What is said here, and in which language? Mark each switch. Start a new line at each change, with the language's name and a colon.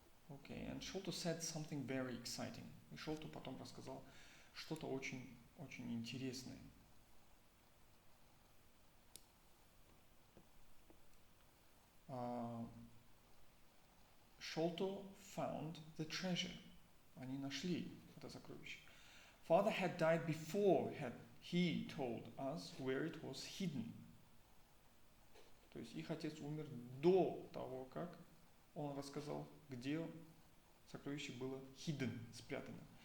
English: Okay, and Sholto said something very exciting.
Russian: И Sholto потом рассказал что-то очень, очень интересное.
English: Sholto found the treasure.
Russian: Они нашли это сокровище.
English: Father had died before he told us where it was hidden.
Russian: То есть их отец умер до того, как он рассказал, где сокровище было hidden, спрятано.